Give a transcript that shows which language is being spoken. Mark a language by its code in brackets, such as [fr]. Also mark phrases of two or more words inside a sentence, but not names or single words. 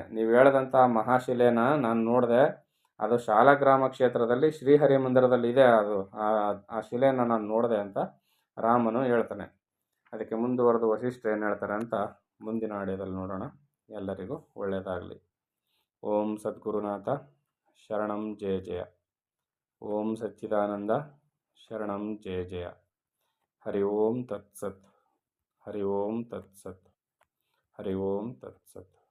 [kn] ನೀವು ಹೇಳಿದಂತಹ ಮಹಾಶಿಲೆನ ನಾನು ನೋಡಿದೆ, ಅದು ಶಾಲಗ್ರಾಮ ಕ್ಷೇತ್ರದಲ್ಲಿ ಶ್ರೀಹರಿ ಮಂದಿರದಲ್ಲಿ ಇದೆ, ಅದು ಆ ಶಿಲೆಯನ್ನು ನಾನು ನೋಡಿದೆ ಅಂತ ರಾಮನು ಹೇಳ್ತಾನೆ. ಅದಕ್ಕೆ ಮುಂದುವರೆದು ವಸಿಷ್ಠರು ಏನು ಹೇಳ್ತಾರೆ ಅಂತ ಮುಂದಿನ ಆಡಿಯೋದಲ್ಲಿ ನೋಡೋಣ. ಎಲ್ಲರಿಗೂ ಒಳ್ಳೆಯದಾಗಲಿ. [sa] ಓಂ ಸದ್ಗುರುನಾಥ ಶರಣಂ ಜಯ ಜಯ. ಓಂ ಸಚ್ಚಿದಾನಂದ ಶರಣಂ ಜಯ ಜಯ. ಹರಿ ಓಂ ತತ್ಸತ್. ಹರಿ ಓಂ ತತ್ಸತ್. ಹರಿ ಓಂ ತತ್ಸತ್.